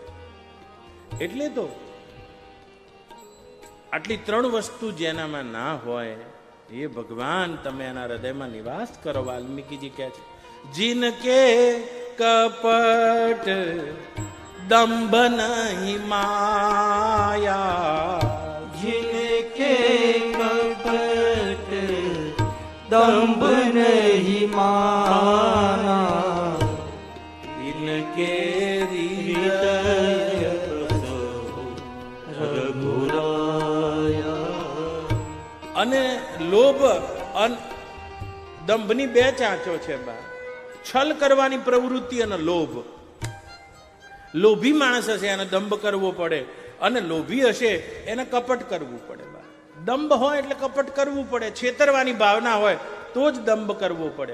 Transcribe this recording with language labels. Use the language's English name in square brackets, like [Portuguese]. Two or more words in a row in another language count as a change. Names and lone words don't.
[Gujarati] એટલે તો આટલી 3 વસ્તુ જેનામાં ના હોય એ ભગવાન તમે એના હૃદયમાં નિવાસ કરો. વાલ્મીકીજી કહે છે [Awadhi] जिनके कपट दंभ नहीं माया, जिनके कपट दंभ नहीं माना, इनके हृदय रघुराया. [Gujarati] અને લોભ દંભની 2 ચાંચો છે બા. છલ કરવાની પ્રવૃત્તિ અને લોભ. લોભી માણસ હશે એને દંભ કરવો પડે, અને લોભી હશે એને કપટ કરવું પડે. બા દંભ હોય એટલે કપટ કરવું પડે, છેતરવાની ભાવના હોય તો જ દંભ કરવો પડે.